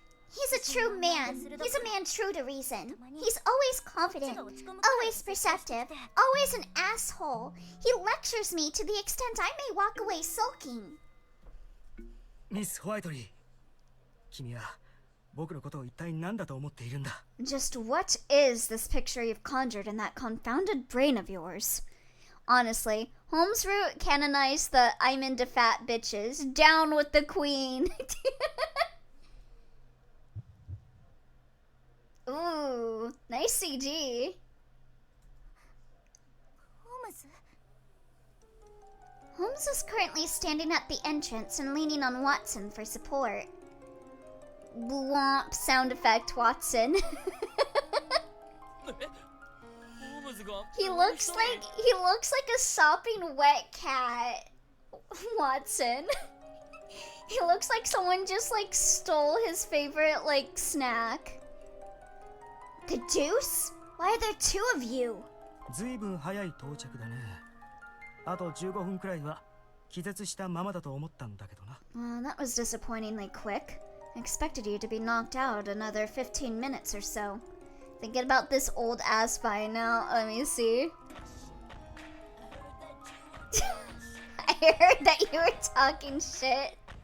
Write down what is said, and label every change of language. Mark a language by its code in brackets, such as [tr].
[en] He's a true man. He's a man true to reason. He's always confident, always perceptive, always an asshole. He lectures me to the extent I may walk away sulking. [ja] Miss Whiteley, 君は僕のことを一体何だと思っているんだ? [en] Just what is this picture you've conjured in that confounded brain of yours? Honestly, Holmes Root canonized the I'm into fat bitches. Down with the queen. Ooh, nice CG. Holmes is currently standing at the entrance and leaning on Watson for support. Blomp sound effect, Watson. He looks like a sopping wet cat, Watson. He looks like someone just like stole his favorite like snack. The deuce? Why are there two of you? [ja] ずいぶん早い到着だね。あと15分くらいは気絶したままだと思ったんだけどな。 [en] That was disappointingly quick. I expected you to be knocked out another 15 minutes or so. Thinking about this old ass by now. Let me see. I heard that you were talking shit.